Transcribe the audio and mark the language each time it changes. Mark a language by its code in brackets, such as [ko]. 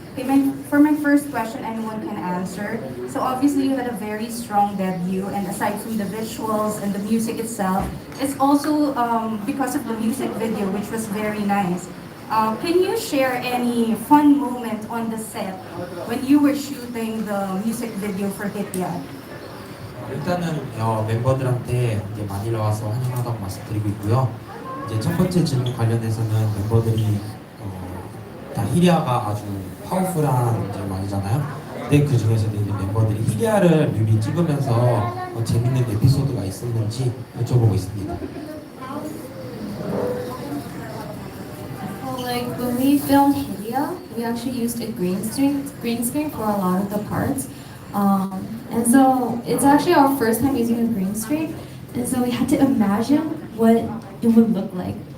[en] Okay, for my first question, anyone can answer. So obviously you had a very strong debut, and aside from the visuals and the music itself, it's also because of the music video, which was very nice. Can you share any fun moment on the set when you were shooting the music video for Hit Ya? [ko] 일단은 멤버들한테 이제 마닐라 와서 환영하다고 말씀드리고 있고요. 이제 첫 번째 질문 관련해서는 멤버들이 다 히리아가 아주 파워풀한 이제 말이잖아요. 근데 그 중에서도 이제 멤버들이 히리아를 뮤비 찍으면서 재밌는 에피소드가 있었는지 여쭤보고 있습니다. [en] Well, like when we filmed Hidia, we actually used a green screen for a lot of the parts. And so it's actually our first time using a green screen, and so we had to imagine what it would look like.